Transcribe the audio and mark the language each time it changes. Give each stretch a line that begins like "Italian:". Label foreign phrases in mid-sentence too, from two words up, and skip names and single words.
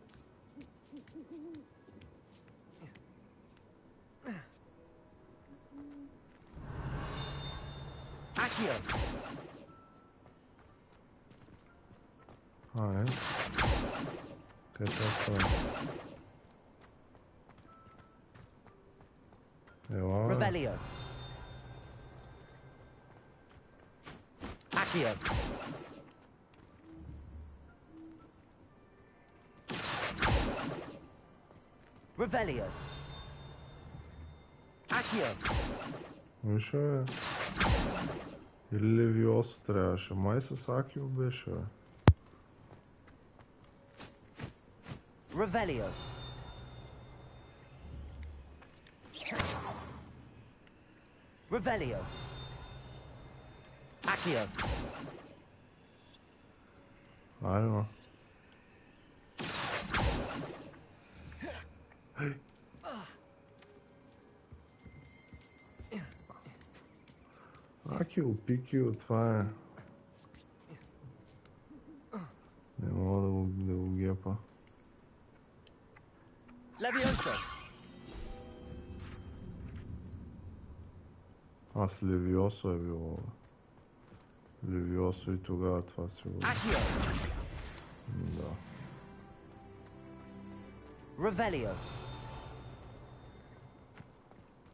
Bulgarian: Къде това? Ела. Revelio. Accio. Revelio. Accio. Виж, бе. Или Левиосо трябваше. Май с Акио беше, бе. Revelio. Revelio. Accio. Айде, Акио, Пикио, това е. Не мога да го гепа. Levioso. Аз Левиосо е било. Левиосо и тогава това си го... Да. Revelio.